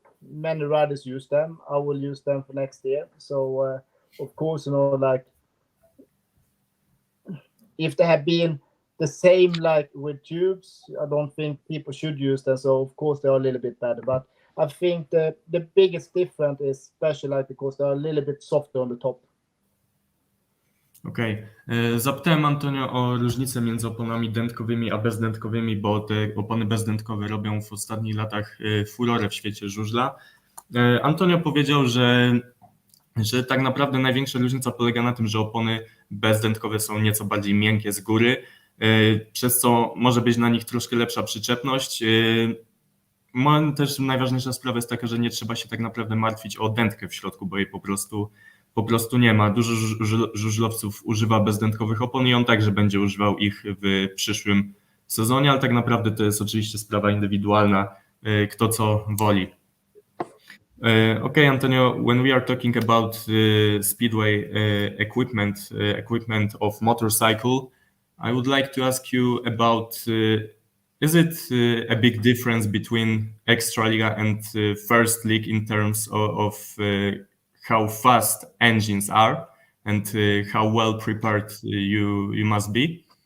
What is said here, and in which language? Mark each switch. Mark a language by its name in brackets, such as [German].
[English] Many riders use them. I will use them for next year. So of course, you know, like if they have been the same like with tubes, I don't think people should use them. So of course they are a little bit better, but I think the biggest difference is especially like because they are a little bit softer on the top. [Polish] Okej. Zapytałem Antonio o różnicę między oponami dętkowymi a bezdętkowymi, bo te opony bezdętkowe robią w ostatnich latach furorę w świecie żużla. Antonio powiedział, że że tak naprawdę największa różnica polega na tym, że opony bezdętkowe są nieco bardziej miękkie z góry, przez co może być na nich troszkę lepsza przyczepność. Też najważniejsza sprawa jest taka, że nie trzeba się tak naprawdę martwić o dętkę w środku, bo jej po prostu nie ma. Dużo żużlowców używa bezdętkowych opon i on także będzie używał ich w przyszłym sezonie, ale tak naprawdę to jest oczywiście sprawa indywidualna, kto co woli. [English] Okay, Antonio, when we are talking about speedway equipment of motorcycle, I would like to ask you about is it a big difference between Ekstraliga and First League in terms of how fast engines are and how well prepared you must be?